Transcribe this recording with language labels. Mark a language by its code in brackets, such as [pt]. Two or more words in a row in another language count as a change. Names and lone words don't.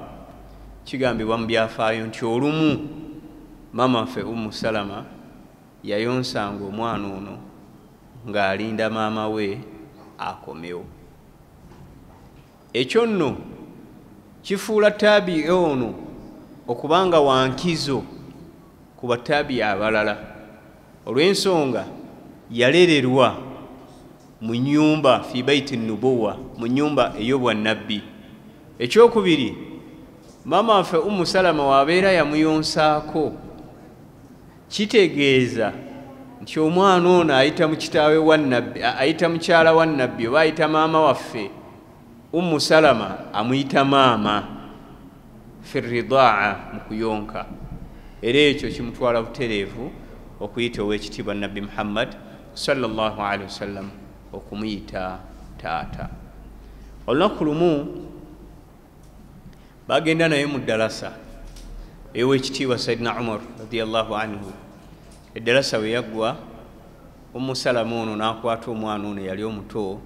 [lg] Kigambibwa mu byafaayo nti olumu maama waffe Umu Salama yayonsanga omwana ono ng'alinda maama we akomewo. Ekyo nno kifuula taabi ono okubanga wankizo ku bataabi abalala, olw'ensonga yalererwa mu nnyumba [ar] في بيت النبوة, [lg] mu nnyumba ey'obwannabbi. Ekyokubiri, maama waffe Umu Salama wabeera yamuyonsaako, kitegeeza nti omwana ono ayita mu kitaawe wa nnabbi, ayita mukyala wa nnabbi oba ayita maama waffe Umu Salama amuyita maama [ar] في الرضاعة, [lg] mu kuyonka. Era ekyo kimutwala butereevu okuyita ow'ekitiibwa Nabbi Muhammad [ar] صلى الله عليه وسلم [lg] okumuyita taata. Olunaku lumu bagenda naye mu ddalasa ew'ekitiibwa Sayyidina Umar [ar] رضي الله عنه. [lg] Eddalasa we yaggwa, Umu Salama ono n'akwata omwana ono yali omuto